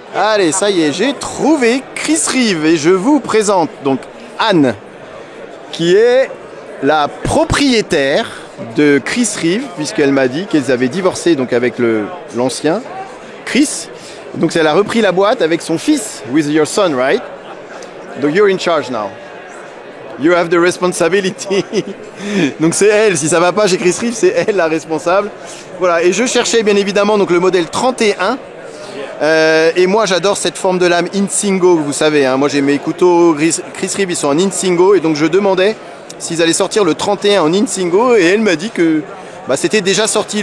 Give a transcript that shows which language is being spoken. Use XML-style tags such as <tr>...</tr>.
<fr>Allez, ça y est, j'ai trouvé Chris Reeve et je vous présente donc Anne, qui est la propriétaire de Chris Reeve, puisqu'elle m'a dit qu'elles avaient divorcé donc avec l'ancien Chris. Donc elle a repris la boîte avec son fils,</fr> <en>with your son, right? Donc you're in charge now. You have the responsibility.</en> <fr>Donc c'est elle, si ça va pas chez Chris Reeve, c'est elle la responsable. Voilà, et je cherchais bien évidemment donc le modèle 31. Et moi j'adore cette forme de lame Insingo, vous savez, hein. Moi j'ai mes couteaux Chris Reeve, ils sont en Insingo, et donc je demandais s'ils allaient sortir le 31 en Insingo, et elle m'a dit que c'était déjà sorti.</fr>